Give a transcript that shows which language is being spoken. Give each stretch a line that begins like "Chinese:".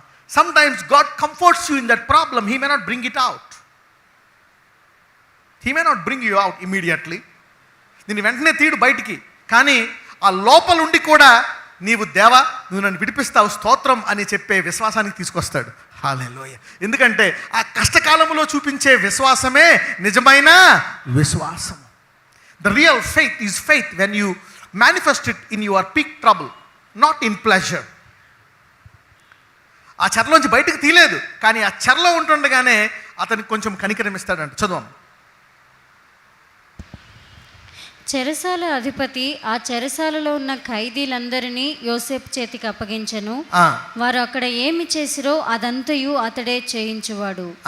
English: Sometimes God comforts you in that problem. He may not bring it out. He may not bring you out immediately.
Telugu: నిన్ను వెంటనే తీడు బయటికి. కానీ ఆ లోపల ఉండి కూడా నీవు దేవా, నువ్వు నన్ను విడిపిస్తావు, స్తోత్రం అని చెప్పే విశ్వాసానికి తీసుకొస్తాడు. హల్లెలూయా. ఎందుకంటే ఆ కష్టకాలంలో చూపించే విశ్వాసమే నిజమైన విశ్వాసం.
English: The real faith is faith when you manifest it in your peak trouble, not in pleasure.
Telugu: ఆ చెరలోంచి బయటకు తీయలేదు, కానీ ఆ చెరలో ఉంటుండగానే అతనికి కొంచెం కనికరం ఇస్తాడంట. చదువు. చెరసాల అధిపతి ఆ చెరసాలలో ఉన్న ఖైదీలందరినీ యోసేపు చేతికి అప్పగించెను. వారు అక్కడ ఏమి చేసిరో అదంతయు అతడే చేయించువాడు.